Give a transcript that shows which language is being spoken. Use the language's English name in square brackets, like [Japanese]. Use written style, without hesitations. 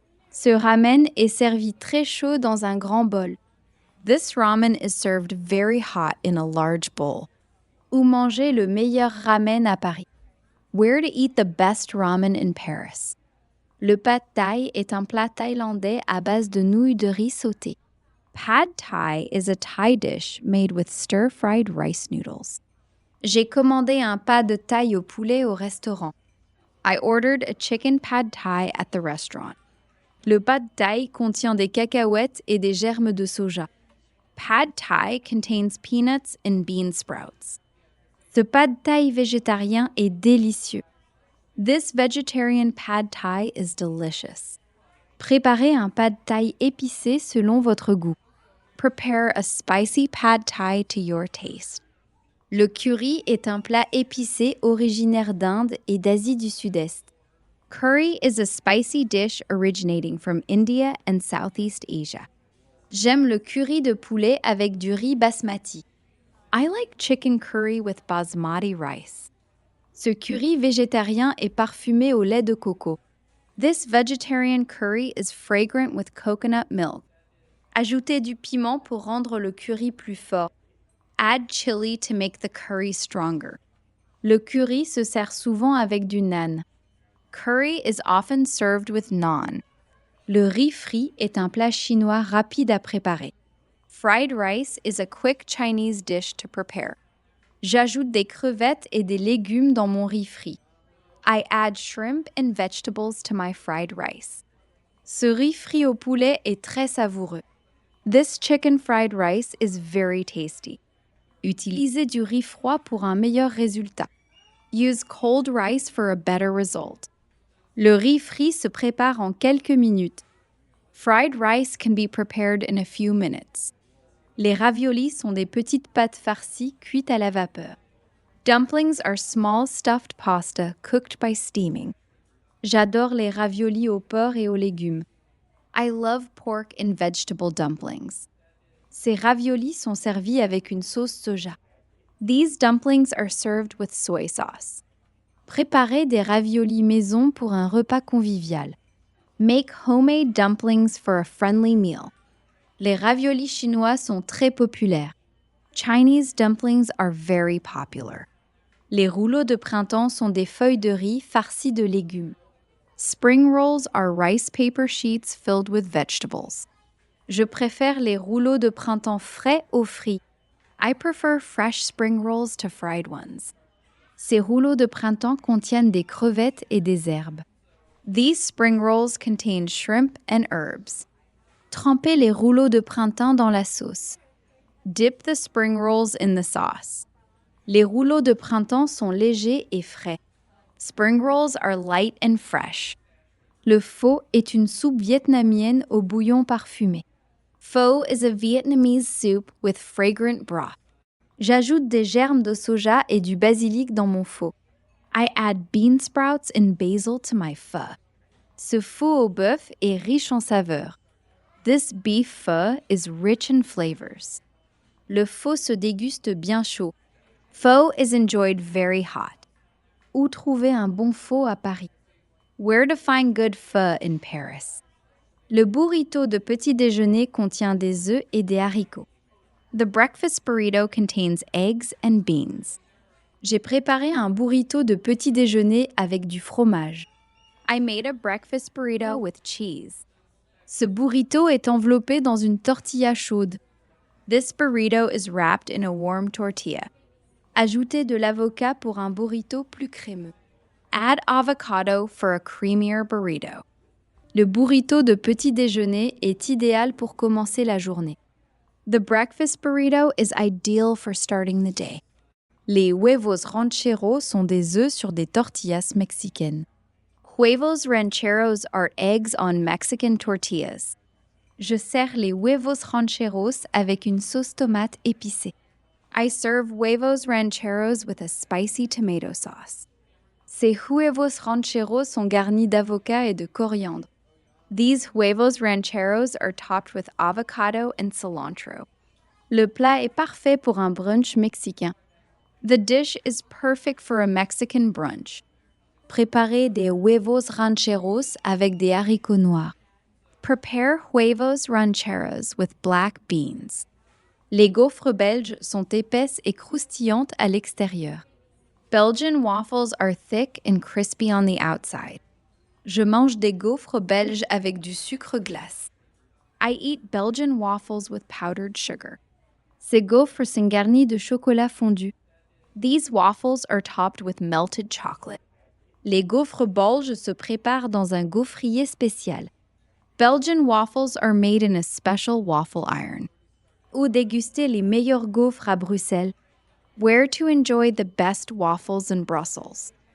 [French] Ce ramen est servi très chaud dans un grand bol. [English] This ramen is served very hot in a large bowl. [French] Où manger le meilleur ramen à Paris? [English] Where to eat the best ramen in Paris? [French] Le pad thai est un plat thaïlandais à base de nouilles de riz sautées. [English] Pad thai is a Thai dish made with stir-fried rice noodles. [French] J'ai commandé un pad de thaï au poulet au restaurant. [English] I ordered a chicken pad thai at the restaurant. [French] Le pad thai contient des cacahuètes et des germes de soja. [English] Pad thai contains peanuts and bean sprouts. [French] Ce pad thai végétarien est délicieux. [English] This vegetarian pad thai is delicious. [French] Préparez un pad thai épicé selon votre goût. [English] Prepare a spicy pad thai to your taste. [French] Le curry est un plat épicé originaire d'Inde et d'Asie du Sud-Est. [English] Curry is a spicy dish originating from India and Southeast Asia. [French] J'aime le curry de poulet avec du riz basmati. [English] I like chicken curry with basmati rice. [French] Ce curry végétarien est parfumé au lait de coco. [English] This vegetarian curry is fragrant with coconut milk. [French] Ajoutez du piment pour rendre le curry plus fort. [English] Add chili to make the curry stronger. [French] Le curry se sert souvent avec du naan. [English] Curry is often served with naan. [French] Le riz frit est un plat chinois rapide à préparer. [English] Fried rice is a quick Chinese dish to prepare. [French] J'ajoute des crevettes et des légumes dans mon riz frit. [English] I add shrimp and vegetables to my fried rice. [French] Ce riz frit au poulet est très savoureux. [English] This chicken fried rice is very tasty. [French] Utilisez du riz froid pour un meilleur résultat. [English] Use cold rice for a better result. [French] Le riz frit se prépare en quelques minutes. [English] Fried rice can be prepared in a few minutes. [French] Les raviolis sont des petites pâtes farcies cuites à la vapeur. [English] Dumplings are small stuffed pasta cooked by steaming. [French] J'adore les raviolis au porc et aux légumes. [English] I love pork and vegetable dumplings. [French] Ces raviolis sont servis avec une sauce soja. [English] These dumplings are served with soy sauce. [French] Préparez des raviolis maison pour un repas convivial. [English] Make homemade dumplings for a friendly meal. [French] Les raviolis chinois sont très populaires. [English] Chinese dumplings are very popular. [French] Les rouleaux de printemps sont des feuilles de riz farcies de légumes. [English] Spring rolls are rice paper sheets filled with vegetables. [French] Je préfère les rouleaux de printemps frais aux frits. [English] I prefer fresh spring rolls to fried ones. [French] Ces rouleaux de printemps contiennent des crevettes et des herbes. [English] These spring rolls contain shrimp and herbs. [French] Trempez les rouleaux de printemps dans la sauce. [English] Dip the spring rolls in the sauce. [French] Les rouleaux de printemps sont légers et frais. [English] Spring rolls are light and fresh. [French] Le pho est une soupe vietnamienne au bouillon parfumé. [English] Pho is a Vietnamese soup with fragrant broth. [French] J'ajoute des germes de soja et du basilic dans mon pho. [English] I add bean sprouts and basil to my pho. [French] Ce pho au bœuf est riche en saveurs. [English] This beef pho is rich in flavors. [French] Le pho se déguste bien chaud. [English] Pho is enjoyed very hot. [French] Où trouver un bon pho à Paris? [English] Where to find good pho in Paris? [French] Le burrito de petit déjeuner contient des œufs et des haricots. [English] The breakfast burrito contains eggs and beans. [French] J'ai préparé un burrito de petit déjeuner avec du fromage. [English] I made a breakfast burrito with cheese. [French] Ce burrito est enveloppé dans une tortilla chaude. [English] This burrito is wrapped in a warm tortilla. [French] Ajoutez de l'avocat pour un burrito plus crémeux. [English] Add avocado for a creamier burrito. [French] Le burrito de petit déjeuner est idéal pour commencer la journée. [English] The breakfast burrito is ideal for starting the day. [French] Les huevos rancheros sont des œufs sur des tortillas mexicaines. [English] Huevos rancheros are eggs on Mexican tortillas. [French] Je sers les huevos rancheros avec une sauce tomate épicée. [English] I serve huevos rancheros with a spicy tomato sauce. [French] Ces huevos rancheros sont garnis d'avocat et de coriandre. [English] These huevos rancheros are topped with avocado and cilantro. [French] Le plat est parfait pour un brunch mexicain. [English] The dish is perfect for a Mexican brunch. [French] Préparez des huevos rancheros avec des haricots noirs. [English] Prepare huevos rancheros with black beans. [French] Les gaufres belges sont épaisses et croustillantes à l'extérieur. [English] Belgian waffles are thick and crispy on the outside. [French] Je mange des gaufres belges avec du sucre glace. [English] I eat Belgian waffles with powdered sugar. [French] Ces gaufres sont garnies de chocolat fondu. [English] These waffles are topped with melted chocolate. [French] Les gaufres belges se préparent dans un gaufrier spécial. [English] Belgian waffles are made in a special waffle iron. [French] Où déguster les meilleurs gaufres à Bruxelles. [English] Where to enjoy the best waffles in Brussels.